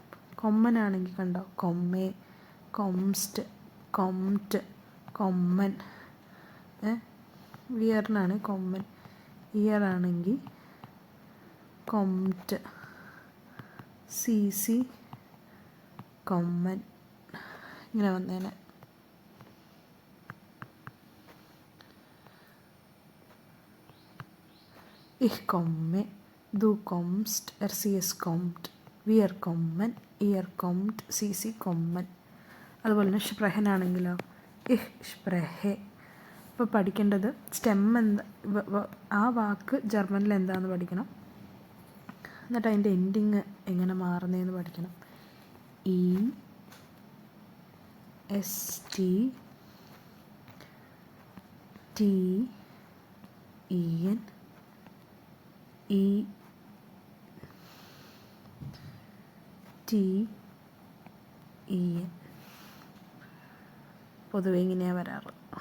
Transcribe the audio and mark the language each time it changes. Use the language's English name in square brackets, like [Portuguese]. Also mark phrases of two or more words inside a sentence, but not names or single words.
[Malayalam] കൊമ്മനാണെങ്കിൽ കണ്ടോ, [German] komme, kommst, kommt, kommen. [Malayalam] വിയറിനാണ് കൊമ്മൻ, ഇയറാണെങ്കിൽ കൊംറ്റ്, [German] Sie kommen, [Malayalam] ഇങ്ങനെ വന്നേനെ. [German] Ich komme, Du kommst, sie es kommt, wir kommen, ihr kommt, sie kommen. [Malayalam] അതുപോലെ തന്നെ സ്പ്രെഹൻ ആണെങ്കിലോ [German] ich spreche. [Malayalam] ഇപ്പോൾ പഠിക്കേണ്ടത് സ്റ്റെം എന്താ, ആ വാക്ക് ജർമ്മനിൽ എന്താണെന്ന് പഠിക്കണം. എന്നിട്ട് അതിൻ്റെ എൻഡിങ് എങ്ങനെ മാറുന്നതെന്ന് പഠിക്കണം. ഇ എസ് ടി ടി ഇ എൻ ഇ ടി ഇ എൻ പൊതുവെ ഇങ്ങനെയാണ് വരാറ്.